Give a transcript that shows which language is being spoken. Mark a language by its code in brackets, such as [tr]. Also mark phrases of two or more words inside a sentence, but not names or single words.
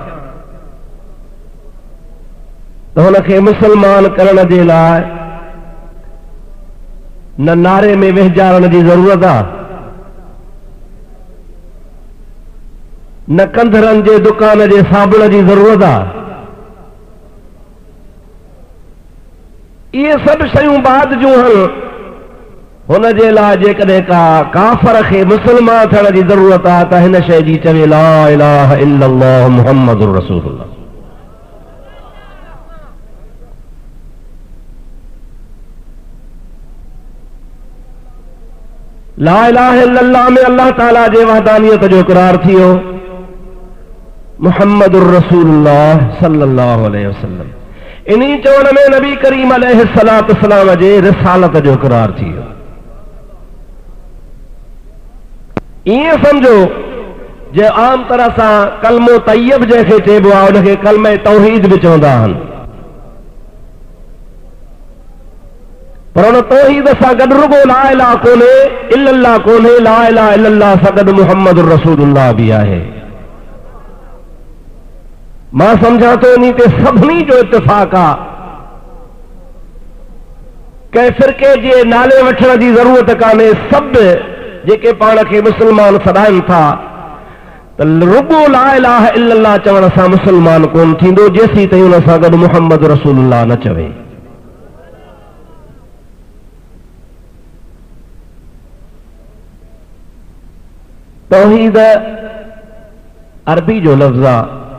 [sd] त हुनखे मुस्लमान करण जे लाइ न नारे में वहिजारण जी ज़रूरत आहे, न कंधरनि जे दुकान जे साबुण जी ज़रूरत आहे। इहे सभु शयूं बाद जूं आहिनि। हुन जे लाइ जेकॾहिं का काफ़र खे मुस्लमान थियण जी ज़रूरत आहे त हिन शइ जी चवे [ar] لا إله إلا الله محمد رسول الله. لا إله إلا الله [sd] में अल्लाह ताला जे वहदानियत जो इक़रार थियो, [ar] محمد رسول الله صلى الله عليه وسلم, [sd] इन्ही चवण में नबी करीम [ar] عليه الصلاة والسلام [sd] जे रिसालत जो इक़रार थियो। ईअं समझो जे आम तरह सां कलमो तैयब जंहिंखे चइबो आहे उनखे कलमे तौहीद बि चवंदा आहिनि, पर उन तौहीद सां गॾु रुगो [ar] لا إله [sd] कोन्हे, इल्लल्लाह कोन्हे, [ar] لا إله إلا الله [sd] सां गॾु [ar] محمد رسول الله [sd] बि आहे। मां समझां थो इन ते सभिनी जो इत्तिफ़ाक़ आहे। कंहिं फ़िरके जे नाले वठण जी ज़रूरत कान्हे। सभु जेके पाण खे मुस्लमान सॾाइनि था त रुगो [ar] لا إله إلا الله [sd] चवण सां मुस्लमान कोन थींदो जेसीं ताईं हुन सां गॾु [ar] محمد رسول الله [sd] न चवे। तौहीद अरबी जो लफ़्ज़ आहे।